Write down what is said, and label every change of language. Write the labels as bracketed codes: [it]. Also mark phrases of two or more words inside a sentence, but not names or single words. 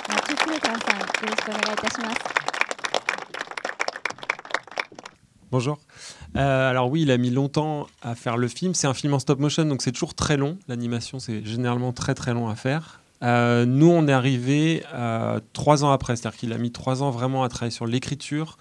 [ja] チュー・クレターさん、よろしくお願いいたします。 [fr] Bonjour. Alors oui, il a mis longtemps à faire le film. C'est un film en stop motion, donc c'est toujours très long. L'animation, c'est généralement très très long à faire. Nous, on est arrivé 3 ans après, c'est-à-dire qu'il a mis 3 ans vraiment à travailler sur l'écriture.